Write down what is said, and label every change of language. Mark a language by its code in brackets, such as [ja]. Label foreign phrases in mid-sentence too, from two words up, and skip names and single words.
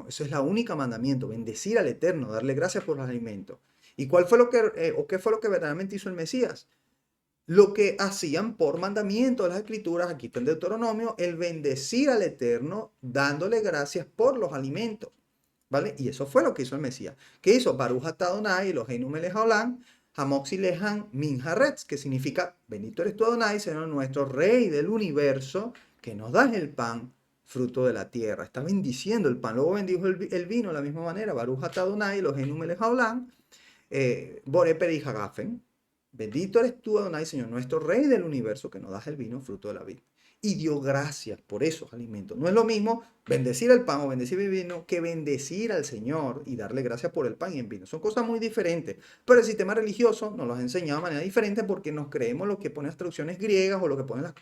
[es] Eso es la única mandamiento, bendecir al Eterno, darle gracias por los alimentos. ¿Y cuál fue lo que, o qué fue lo que verdaderamente hizo el Mesías? Lo que hacían por mandamiento de las Escrituras, aquí está el Deuteronomio, el bendecir al Eterno, dándole gracias por los alimentos, ¿vale? Y eso fue lo que hizo el Mesías. ¿Qué hizo? [he] ברוך אתה אדוני אלוהינו מלך העולם המוציא לחם מן הארץ, [es] que significa, bendito eres tú Adonai, Señor nuestro, Rey del universo, que nos das el pan, fruto de la tierra. Está bendiciendo el pan. Luego bendijo el vino de la misma manera, [he] ברוך אתה אדוני אלוהינו מלך העולם בורא פרי הגפן. [es] Bendito eres tú, Adonai, Señor, nuestro Rey del universo, que nos das el vino, fruto de la vid. Y dio gracias por esos alimentos. No es lo mismo bendecir el pan o bendecir el vino que bendecir al Señor y darle gracias por el pan y el vino. Son cosas muy diferentes. Pero el sistema religioso nos los ha enseñado de manera diferente porque nos creemos lo que ponen las traducciones griegas o lo que ponen las...